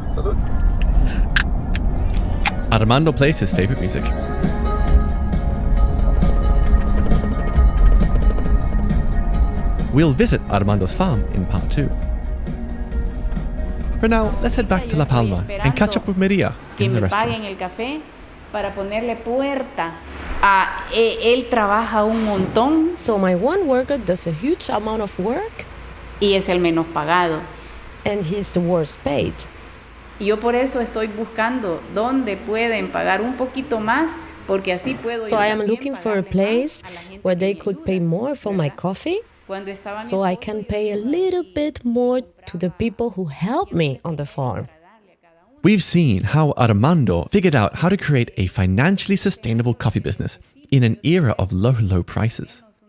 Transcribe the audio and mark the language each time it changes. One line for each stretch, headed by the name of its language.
Spanish: Salud.
English: Armando plays his favorite music. We'll visit Armando's farm in part 2. For now, let's head back to La Palma and catch up with Maria in the restaurant.
Spanish: el café para ponerle puerta. Él trabaja un montón.
English: So my one worker does a huge amount of work.
Spanish: Y es el menos pagado.
English: And he's the worst paid.
Spanish: Yo por eso estoy buscando dónde pueden pagar un poquito más, porque así puedo.
English: So I am looking for a place where they could pay more for my coffee, so I can pay a little bit more to the people who help me on the farm. We've seen how Armando figured out how to create a financially sustainable coffee business in an era of low prices.